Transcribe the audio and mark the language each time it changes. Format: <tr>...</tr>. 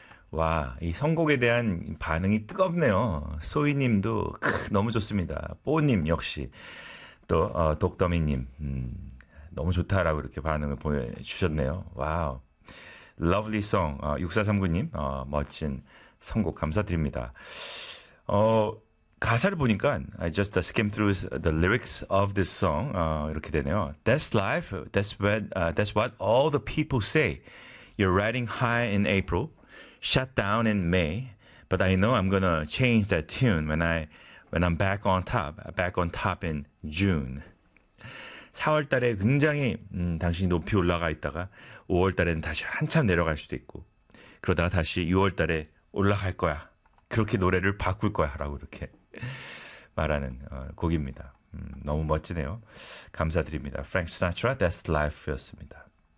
<ko>와, 이 선곡에 대한 반응이 뜨겁네요. 소희님도 너무 좋습니다. 뽀님 역시 또 독더미님 너무 좋다라고 이렇게 반응을 보내주셨네요.</ko> <en>와우, Lovely song.</en> <ko>6439님 멋진 선곡 감사드립니다. 가사를 보니까</ko> <en>I just skimmed through the lyrics of this song.</en> <ko>이렇게 되네요.</ko> <en>That's life. That's what all the people say. You're riding high in April, shut down in May, but I know I'm gonna change that tune when I'm back on top in June.</en> <ko>4월달에 굉장히 당신이 높이 올라가 있다가 5월달에는 다시 한참 내려갈 수도 있고 그러다가 다시 6월달에 올라갈 거야. 그렇게 노래를 바꿀 거야라고 이렇게 말하는 곡입니다. 너무 멋지네요. 감사드립니다. Frank Sinatra, That's Life였습니다.</ko>